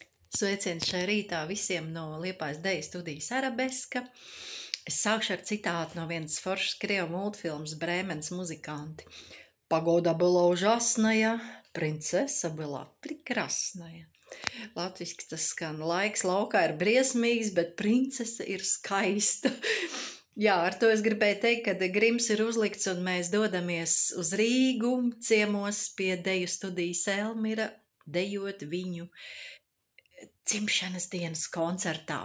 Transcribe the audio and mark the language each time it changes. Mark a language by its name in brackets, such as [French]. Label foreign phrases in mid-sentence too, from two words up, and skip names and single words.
[Latvian] Sveiciens šajā rītā visiem no Liepājas deju studijas Arabeska. Es sākšu ar citātu no vienas foršas krievu multfilmas Brēmenes muzikanti. [Russian] Погода была ужасная, принцесса была прекрасная. [Latvian] Latviski tas skan, laiks laukā ir briesmīgs, bet princese ir skaista. Jā, ar to es gribēju teikt, ka grims ir uzlikts un mēs dodamies uz Rīgu ciemos pie deju studijas Elmira, dejot viņu dzimšanas dienas koncertā.